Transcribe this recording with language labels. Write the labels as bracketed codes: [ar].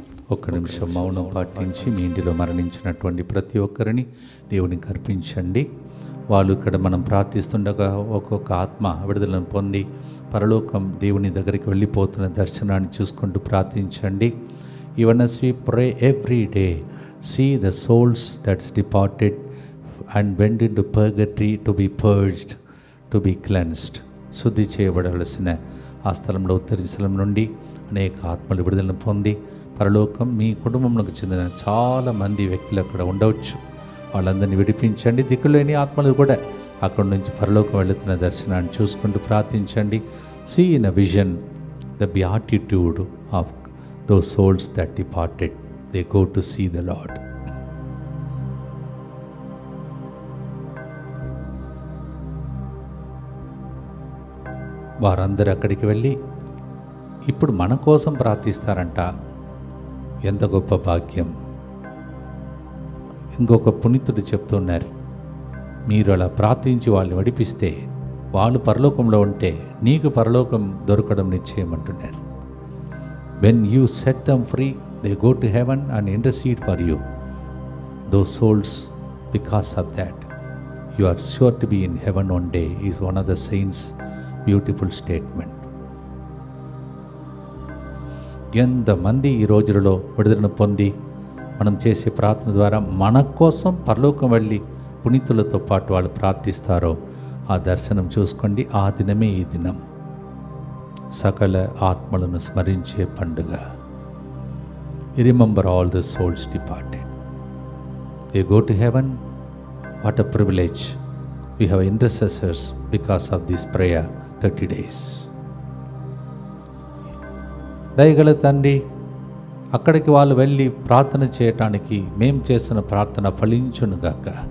[te] ఒక్క నిమిషం మౌనం పాటించి మీ ఇంటిలో మరణించినటువంటి ప్రతి ఒక్కరిని దేవునికి అర్పించండి. వాళ్ళు ఇక్కడ మనం ప్రార్థిస్తుండగా ఒక్కొక్క ఆత్మ విడుదలను పొంది పరలోకం దేవుని దగ్గరికి వెళ్ళిపోతున్న దర్శనాన్ని చూసుకుంటూ ప్రార్థించండి. [en] Even as we pray every day, see the souls that's departed and went into purgatory to be purged, to be cleansed. [te] శుద్ధి చేయబడవలసిన ఆ స్థలంలో ఉత్తర స్థలం నుండి అనేక ఆత్మలు విడుదలను పొంది పరలోకం మీ కుటుంబంలోకి చెందిన చాలామంది వ్యక్తులు అక్కడ ఉండవచ్చు. వాళ్ళందరినీ విడిపించండి. దిక్కులేని ఆత్మలు కూడా అక్కడ నుంచి పరలోకం వెళుతున్న దర్శనాన్ని చూసుకుంటూ ప్రార్థించండి. [en] See in a vision the beatitude of those souls that departed. They go to see the Lord. [te] వారందరూ అక్కడికి వెళ్ళి ఇప్పుడు మన కోసం ప్రార్థిస్తారంట. ఎంత గొప్ప భాగ్యం. ఇంకొక పునీతుడు చెప్తున్నారు, మీరు అలా ప్రార్థించి వాళ్ళని విడిపిస్తే వాళ్ళు పరలోకంలో ఉంటే నీకు పరలోకం దొరకడం నిశ్చయమంటున్నారు. [en] When you set them free, they go to heaven and intercede for you. Those souls, because of that, you are sure to be in heaven one day, is one of the saints' beautiful statement. [te] ఎంతమంది ఈ రోజులలో విడుదలను పొంది మనం చేసే ప్రార్థన ద్వారా మన కోసం పరలోకం వెళ్ళి పునీతులతో పాటు వాళ్ళు ప్రార్థిస్తారో ఆ దర్శనం చూసుకోండి. ఆ దినమే ఈ దినం, సకల ఆత్మలను స్మరించే పండుగ. [en] Remember all the souls departed, they go to heaven. What a privilege. We have intercessors because of this prayer 30 days. [te] దయగల తండ్రి, అక్కడికి వాళ్ళు వెళ్ళి ప్రార్థన చేయటానికి మేము చేసిన ప్రార్థన ఫలించునుగాక.